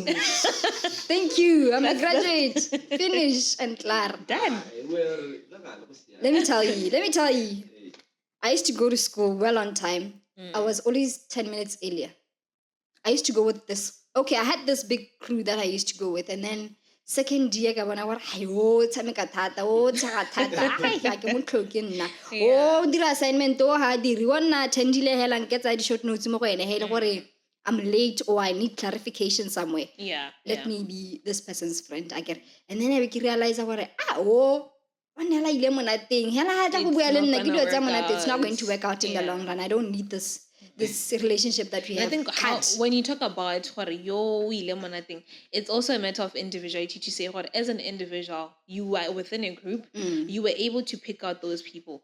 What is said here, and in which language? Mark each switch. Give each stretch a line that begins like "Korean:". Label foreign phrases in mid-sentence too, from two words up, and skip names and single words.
English: Thank you. I'm a graduate. Finish and klar. Done. Let me tell you. I used to go to school well on time. I was always 10 minutes earlier. I used to go with this. Okay, I had this big crew that I used to go with, and then second year, when I was
Tswana: tshameka thata, tshaga thata. Ai, ga ke mo tlhoke nna. Dira assignment o ha diri wa nna attendile hela nketsa di
English: short notes
Tswana: mo go ene hele gore
English: I'm late or I need clarification somewhere. Yeah. Let me be this person's friend. I get, and then I realize gore it's not going to work out in the long run. I don't need this relationship that we have. I think when you talk about what thing, it's also a matter of individuality to say what as an individual, you are within a group, you were able to pick out those people.